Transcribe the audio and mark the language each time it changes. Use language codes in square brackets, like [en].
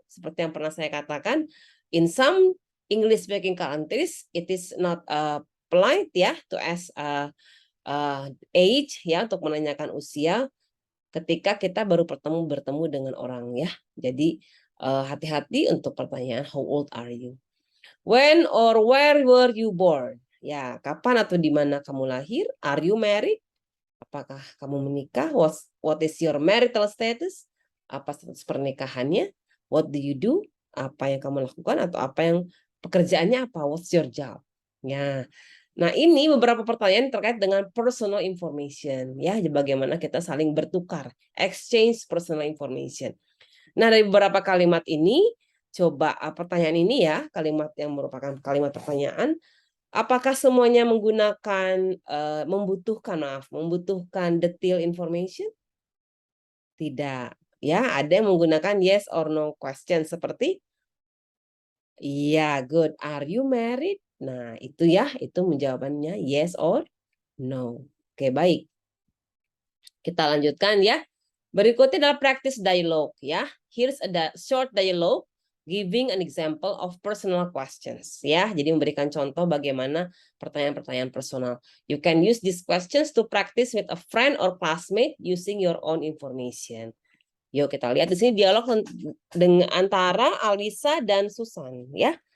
[id] Seperti yang pernah saya katakan, [en] in some English speaking countries, it is not polite [id] ya to ask age ya, untuk menanyakan usia ketika kita baru bertemu dengan orang ya. Jadi hati-hati untuk pertanyaan [en] how old are you? When or where were you born? [id] Ya, kapan atau di mana kamu lahir? [en] Are you married? [id] Apakah kamu menikah? [en] What is your marital status? [id] Apa status pernikahannya? [en] What do you do? [id] Apa yang kamu lakukan atau apa yang pekerjaannya apa? [en] What's your job? [id] Ya. Nah, ini beberapa pertanyaan terkait dengan personal information ya, bagaimana kita saling bertukar, [en] exchange personal information. [id] Nah, dari beberapa kalimat ini, coba pertanyaan ini ya, kalimat yang merupakan kalimat pertanyaan, apakah semuanya menggunakan membutuhkan detail information? Tidak. Ya, ada yang menggunakan [en] yes or no question [id] seperti iya, [en] good. Are you married? [id] Nah, itu ya, itu menjawabannya yes or no. Oke, baik. Kita lanjutkan ya. Berikutnya adalah practice dialogue ya. [en] Here's a short dialogue giving an example of personal questions ya. [id] Jadi memberikan contoh bagaimana pertanyaan-pertanyaan personal. [en] You can use these questions to practice with a friend or classmate using your own information. [id] Yuk kita lihat di sini dialog dengan antara Alisa dan Susan ya.